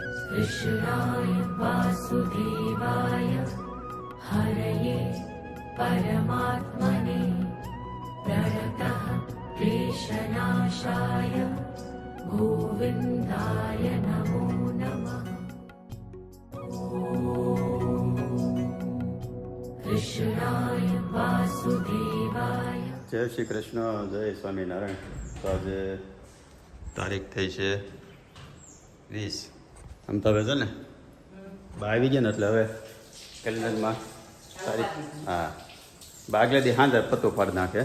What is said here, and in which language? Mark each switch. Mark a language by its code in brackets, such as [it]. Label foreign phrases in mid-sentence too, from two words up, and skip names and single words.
[sa] कृष्णाय वासुदेवाय हरये परमात्मने प्रणतः क्लेशनाशाय गोविन्दाय नमो नमः। कृष्णाय वासुदेवाय। [gu] જય શ્રી કૃષ્ણ, જય સ્વામિનારાયણ. તો આજે તારીખ થઈ છે 20. આમ તો હવે છે ને આવી ગયા ને એટલે હવે કેલેન્ડરમાં તારીખ આગલે દી સાંજે પત્તું પાડી નાખે.